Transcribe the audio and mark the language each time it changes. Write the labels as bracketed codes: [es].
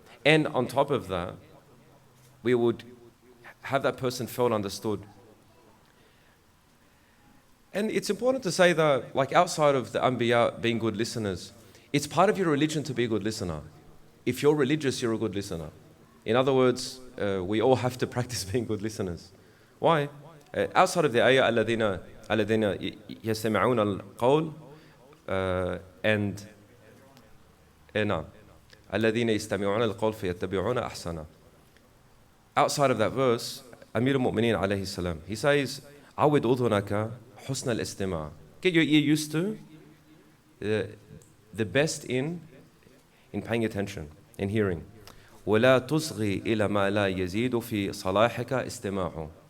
[en] And on top of that, we would have that person felt understood. And it's important to say that, like outside of the Anbiya being good listeners, it's part of your religion to be a good listener. If you're religious, you're a good listener. In other words, we all have to practice being good listeners. Why? [ar] Outside of the ayah, الَّذِينَ يَسْتَمِعُونَ الْقَوْلِ and نعم الَّذِينَ يَسْتَمِعُونَ الْقَوْلِ فَيَتَّبِعُونَ أَحْسَنَهُ. [en] Outside of that verse, Amir al-Mu'mineen alayhi salam, he says, [ar] عَوِّدْ أُذُنَكَ حُسْنَ الْإِسْتِمَاعِ. [en] Get your ear used to the best in paying attention, in hearing. [ar] وَلَا تُصْغِي إِلَى مَا لَا يَزِيدُ فِي صَلَاحِكَ إِسْتِمَاعُ.